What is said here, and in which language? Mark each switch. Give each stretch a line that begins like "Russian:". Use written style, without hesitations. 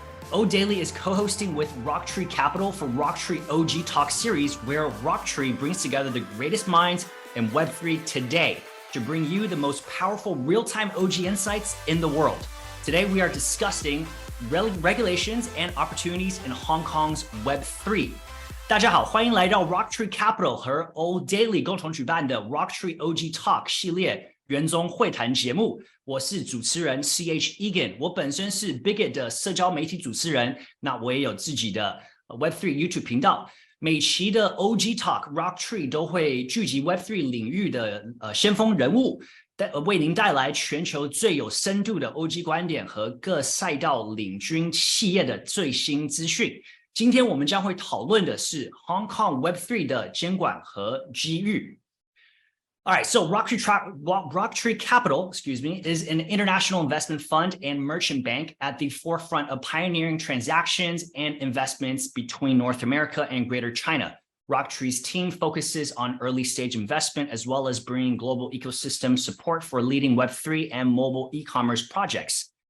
English: Odaily is co-hosting with RockTree Capital for RockTree OG Talk series, where RockTree brings together the greatest minds in Web3 today to bring you the most powerful real-time OG insights in the world. Today, we are discussing regulations and opportunities in Hong Kong's Web3。
Chinese: 大家好，欢迎来到 RockTree Capital 和 Odaily 共同举办的 RockTree OG Talk 系列元宗会谈节目。我是主持人 CH Egan， 我本身是 Bigot 的社交媒体主持人，那我也有自己的 Web3 YouTube 频道。每期的 OG Talk RockTree 都会聚集 Web3 领域的先锋人物。为您带来全球最有深度的 OG 观点和各赛道领军企业的最新资讯。今天我们将会讨论的是 Hong Kong Web3 的监管和机遇。
English: All right, so RockTree Capital, is an international investment fund and merchant bank at the forefront of pioneering transactions and investments between North America and Greater China. RockTree's team focuses on early stage investment as well as bringing global ecosystem support for leading Web3 and mobile e-commerce projects.